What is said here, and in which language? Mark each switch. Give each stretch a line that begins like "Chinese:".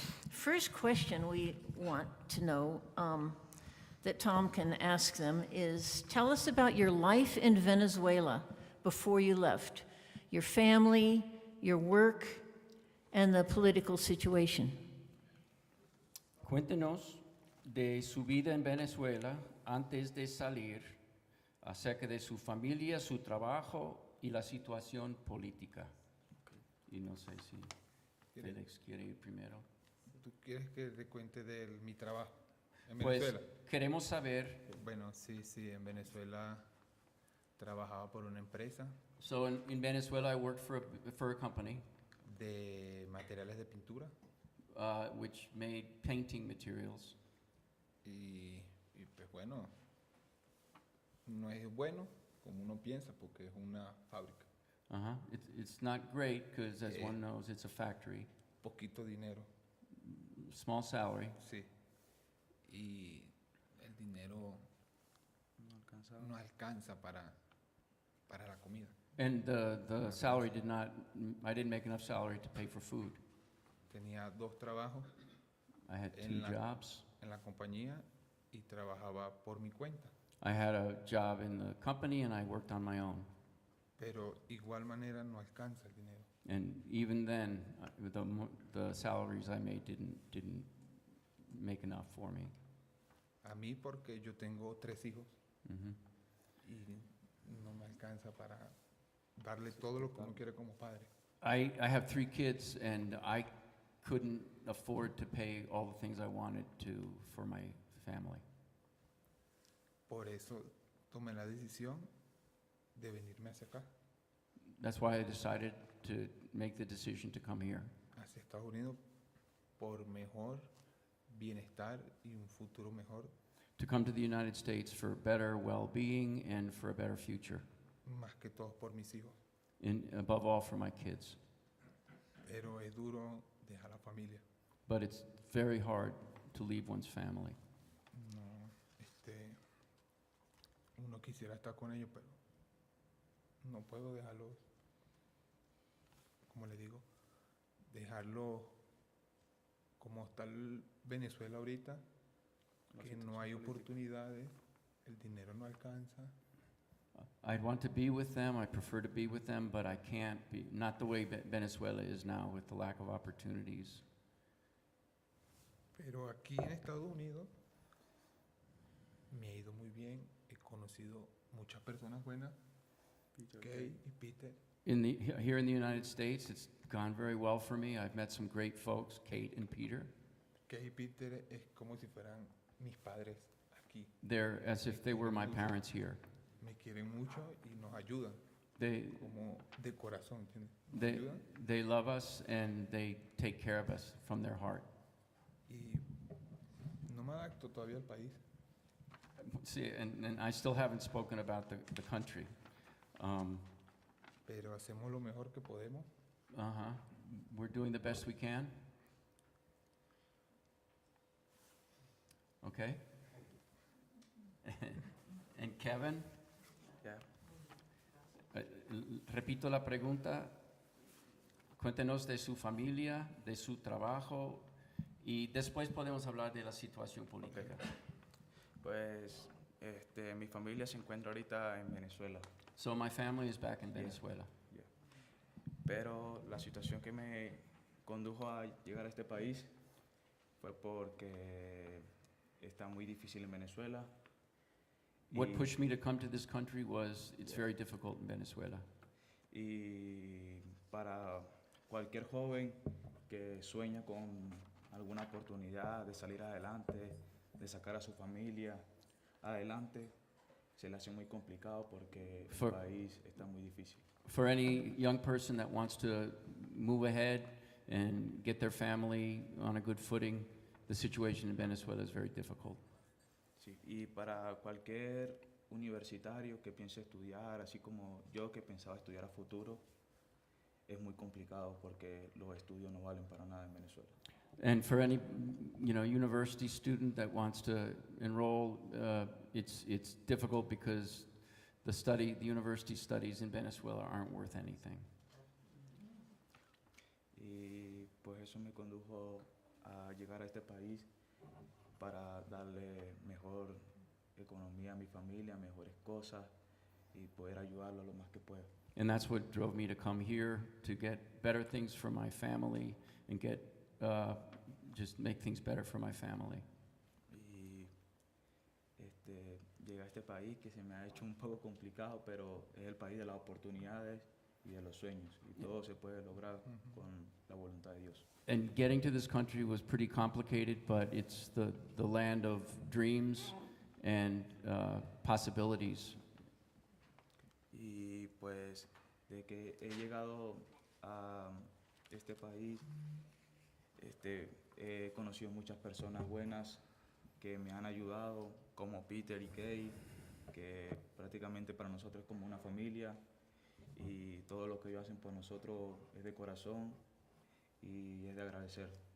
English: First question we want to know that Tom can ask them is, tell us about your life in Venezuela before you left, your family, your work, and the political situation.
Spanish: Cuéntenos de su vida en Venezuela antes de salir, acerca de su familia, su trabajo y la situación política. Y no sé si Félix quiere ir primero. ¿Tú quieres que te cuente de mi trabajo en Pues Venezuela? queremos saber. Bueno, sí, en Venezuela trabajaba por una empresa
English: So in Venezuela, I worked for a company
Spanish: de materiales de pintura
English: which made painting materials.
Spanish: y pues bueno, no es bueno como uno piensa porque es una fábrica.
English: It's not great because, as one knows, it's a factory.
Spanish: Poquito dinero,
English: Small salary.
Spanish: sí. Y el dinero no alcanza para la comida.
English: And the salary I didn't make enough salary to pay for food.
Spanish: Tenía 2 trabajos
English: I had
Spanish: En
English: 2 jobs.
Spanish: en la compañía y trabajaba por mi cuenta.
English: I had a job in the company and I worked on my own.
Spanish: Pero igual manera no alcanza el dinero.
English: And even then, the salaries I made didn't make enough for me.
Spanish: A mí porque yo tengo 3 hijos Mhm. y no me alcanza para darle todo lo que uno quiere como padre.
English: I have 3 kids and I couldn't afford to pay all the things I wanted to for my family.
Spanish: Por eso tomé la decisión de venirme hacia acá,
English: That's why I decided to make the decision to come here,
Spanish: hacia Estados Unidos, por mejor bienestar y un futuro mejor,
English: to come to the United States for better well-being and for a better future,
Spanish: más que todo por mis hijos.
English: and above all for my kids.
Spanish: Pero es duro dejar la familia.
English: But it's very hard to leave one's family.
Spanish: No, uno quisiera estar con ellos, pero no puedo dejarlos, como le digo, dejarlo como está Venezuela ahorita, que no hay oportunidades, el dinero no alcanza.
English: I'd want to be with them, I prefer to be with them, but I can't be, not the way Venezuela is now with the lack of opportunities.
Spanish: Pero aquí en Estados Unidos me ha ido muy bien, he conocido muchas personas buenas, Kay y Peter,
English: Here in the United States, it's gone very well for me. I've met some great folks, Kate and Peter.
Spanish: Kay y Peter es como si fueran mis padres aquí.
English: They're as if they were my parents here.
Spanish: Me quieren mucho y nos ayudan,
English: They,
Spanish: como de corazón, ¿entiendes? Nos
English: they,
Spanish: ayudan
English: they love us and they take care of us from their heart.
Spanish: y no me adapto todavía al país.
English: See, and I still haven't spoken about the country.
Spanish: Pero hacemos lo mejor que podemos. Uh-huh.
English: We're doing the best we can. Okay? And Kevin? Yeah.
Spanish: Repito la pregunta. Cuéntenos de su familia, de su trabajo y después podemos hablar de la situación política. Pues mi familia se encuentra ahorita en Venezuela,
English: So my family is back in Yeah. Venezuela.
Spanish: pero la situación que me condujo a llegar a este país fue porque está muy difícil en Venezuela.
English: What
Spanish: y-
English: pushed me to come to this country was it's Yeah. very difficult in Venezuela.
Spanish: Y para cualquier joven que sueña con alguna oportunidad de salir adelante, de sacar a su familia adelante, se le hace muy complicado porque
English: For-
Spanish: el país está muy difícil.
English: For any young person that wants to move ahead and get their family on a good footing, the situation in Venezuela is very difficult.
Spanish: Sí, y para cualquier universitario que piense estudiar, así como yo que pensaba estudiar a futuro, es muy complicado porque los estudios no valen para nada en Venezuela.
English: And for any, university student that wants to enroll, it's difficult because the university studies in Venezuela aren't worth anything.
Spanish: Y pues eso me condujo a llegar a este país para darle mejor economía a mi familia, mejores cosas y poder ayudarlo lo más que pueda.
English: And that's what drove me to come here, to get better things for my family and just make things better for my family.
Spanish: Y llegué a este país que se me ha hecho un poco complicado, pero es el país de las oportunidades y de los sueños. Y todo se puede lograr con la voluntad de Dios.
English: And getting to this country was pretty complicated, but it's the land of dreams and possibilities.
Spanish: Y pues de que he llegado a este país, he conocido muchas personas buenas que me han ayudado, como Peter y Kay, que prácticamente para nosotros es como una familia y todo lo que ellos hacen por nosotros es de corazón y es de agradecer.